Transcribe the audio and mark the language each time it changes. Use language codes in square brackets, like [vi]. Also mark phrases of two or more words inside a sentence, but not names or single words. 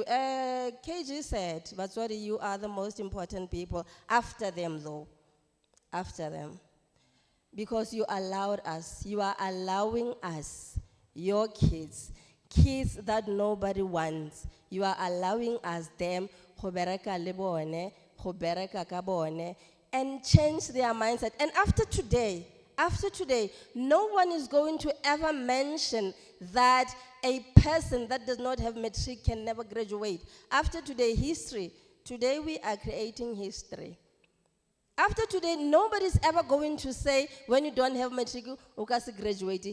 [en] KG said, Batswadi, you are the most important people. After them, though. After them. Because you allowed us. You are allowing us, your kids that nobody wants. You are allowing us them, [tn] go bereka le bone, go bereka ka bone, [en] and change their mindset. And after today, no one is going to ever mention that a person that does not have matric can never graduate. After today, history. Today we are creating history. After today, nobody's ever going to say, when you don't have matric, you can graduate.